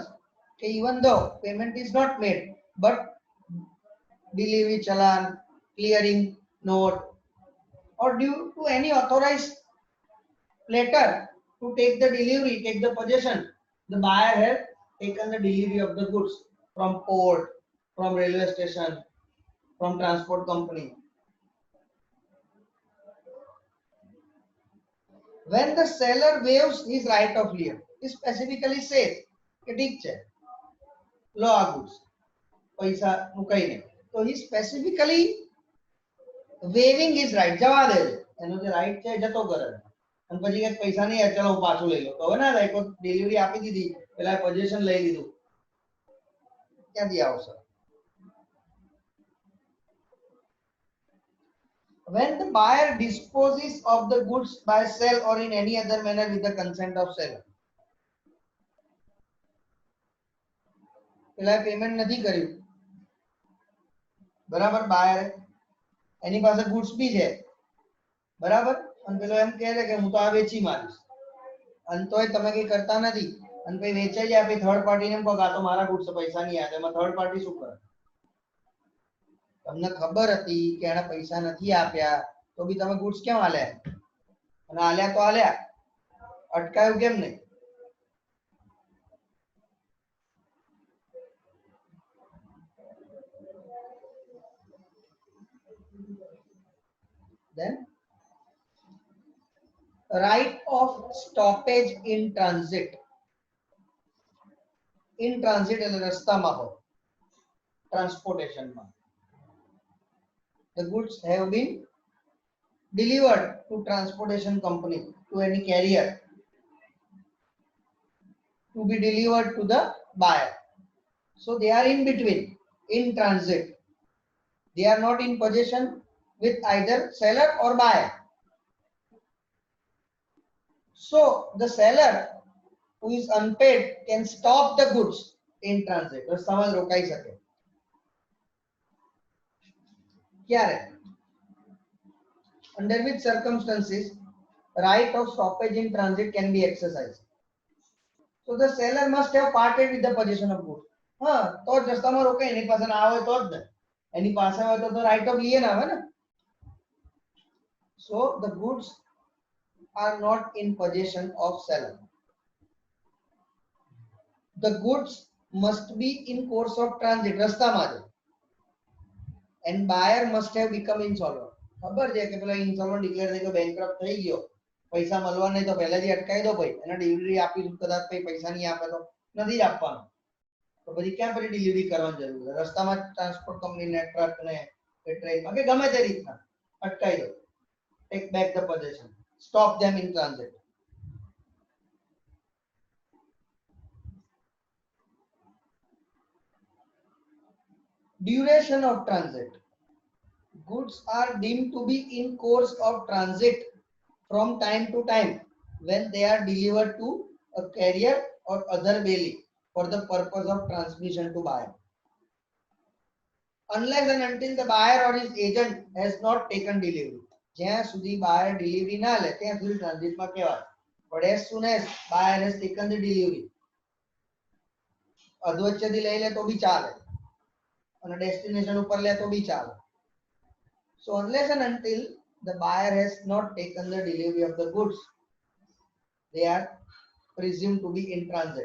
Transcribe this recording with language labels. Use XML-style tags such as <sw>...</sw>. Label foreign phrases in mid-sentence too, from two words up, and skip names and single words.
<en>Okay, even though payment is not made, but delivery challan, clearing note, or due to any authorized letter to take the delivery, take the possession, the buyer has taken the delivery of the goods from port, from railway station, from transport company. When the seller waives his right of lien, it specifically says</en> <gu>કે ઠીક છે લો આ goods પૈસા મુકાઈ નહીં, તો</gu> <en>he specifically waiving his right,</en> <gu>જવા દે છે એનો જે રાઈટ છે જતો કરે અને પછી કે પૈસા નહીં ચલો હું પાછું લઈ લો, તો હવે ના થાય કોઈ ડિલિવરી આપી દીધી પેલા પોઝિશન લઈ લીધું ક્યાંથી આવશે.</gu> <en>When the buyer disposes of the goods by sale or in any other manner with the consent of seller,</en> <gu>પેલા પેમેન્ટ નથી કર્યું બરાબર, બાયર એની પાસે ગુડ્સ બી છે બરાબર, અને પેલો એમ કહે છે કે હું તો આ વેચી મારીશ અને તોય તમે કઈ કરતા નથી અને પછી વેચાઈ જાય, પછી</gu> <en>third party</en> <gu>ને કહો કે આ તો મારા ગુડ્સ પૈસા નહીં આવે, એમાં</gu> <en>third party</en> <gu>શું કરે? તમને ખબર હતી કે એણે પૈસા નથી આપ્યા તો બી તમે ગુડ્સ કેમ આલ્યા અને આલ્યા તો આલ્યા, અટકાયું કેમ નહીં?</gu> <en>Then right of stoppage in transit. In transit</en> <gu>એટલે રસ્તામાં હોય, transportation માં.</gu> <en>The goods have been delivered to transportation company, to any carrier, to be delivered to the buyer. So they are in between, in transit. They are not in possession with either seller or buyer. So the seller who is unpaid can stop the goods in transit.</en> <gu>રસ્તામાં રોકાઈ શકે. ક્યારે?</gu> <en>Under which circumstances right of stoppage in transit can be exercised? So the seller must have parted with the possession of goods.</en> <gu>હા, તો જ રસ્તામાં રોકાય, એની પાસે ના આવે તો જ ને, એની પાસે હોય તો</gu> <en>right of lien</en> <gu>આવે ને.</gu> <en>So the goods are not in possession of seller. The goods must be in course of transit,</en> <gu>રસ્તામાં છે,</gu> <en>and buyer must have become insolvent.</en> <gu>ખબર છે કે પેલા</gu> <en>insolvent declare</en> <gu>થઈ ગયો, bankrupt થઈ ગયો, પૈસા મળવા નહીં તો પહેલાથી અટકાઈ દો ભાઈ, એને ડિલિવરી આપી કદાચ પછી પૈસા નહીં આપે તો નથી જ આપવાનું, તો પછી ક્યાં પછી ડિલિવરી કરવાની જરૂર છે? રસ્તામાં ટ્રાન્સપોર્ટ કંપનીને ટ્રકને કે ટ્રેનમાં કે ગમે તે રીતના અટકાઈ દો.</gu> <en>Take back the possession, stop them in transit. Duration of transit. Goods are deemed to be in course of transit from time to time when they are delivered to a carrier or other bailey for the purpose of transmission to buyer. Unless and until the buyer or his agent has not taken delivery.</en> <gu>જ્યાં સુધી</gu> <en>buyer delivery</en> <gu>ના લે ત્યાં સુધી transit માં કહેવાય.</gu> <en>But as soon as buyer has taken the delivery,</en> <gu>અધવચ્ચેથી લઈ લે તો બી ચાલે અને ડેસ્ટિનેશન ઉપર લે તો બી ચાલે.</gu> <en>So unless and until the buyer has not taken the delivery of the goods, they are presumed to be in transit.</en>